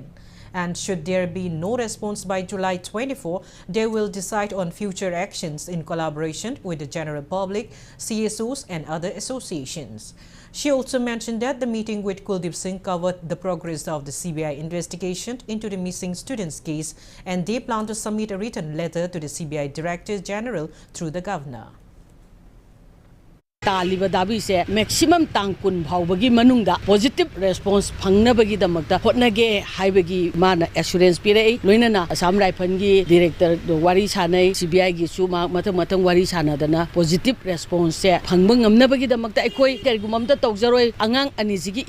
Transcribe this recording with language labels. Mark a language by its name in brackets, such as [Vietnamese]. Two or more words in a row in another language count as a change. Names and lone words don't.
[English] And should there be no response by July 24, they will decide on future actions in collaboration with the general public, CSOs and other associations. She also mentioned that the meeting with Kuldeep Singh covered the progress of the CBI investigation into the missing students' case, and they plan to submit a written letter to the CBI Director General through the Governor. [Manipuri] Taliba dabi se maximum tangkun bhaubagi manungda [English] positive response [Manipuri] phangnabagi damakta hotnage haibagi mana assurance pire loinana Assam Rifle gi director wari sanai CBI gi su matang wari sanadana [English] positive response [Manipuri] se phangbang ngamnabagi damakta ekoi karigumamta tawjaroi angang aniji gi